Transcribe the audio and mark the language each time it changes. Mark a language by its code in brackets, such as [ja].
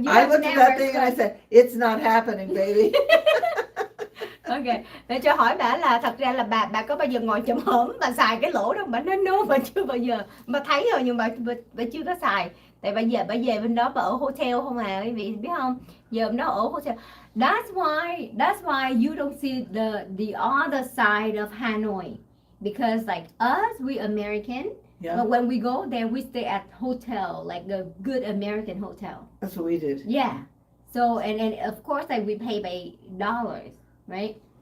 [en] I looked at that thing and I said, "It's not happening, baby." [vi] Okay, để cho hỏi bà là thật ra là bà có bao giờ ngồi chùm hổm bà xài cái lỗ đó? Bà nói no, bà chưa bao giờ. Bà thấy rồi nhưng bà chưa có xài. Tại bà về bên đó bà ở hotel không à, quý vị biết không? giờ nó ở hotel. [en] That's why you don't see the other side of Hanoi, because like us, we American. Yeah, But when we go there, we stay at hotel, like a good American hotel. that's what we did. Yeah. So and of course, like we pay by dollars, right?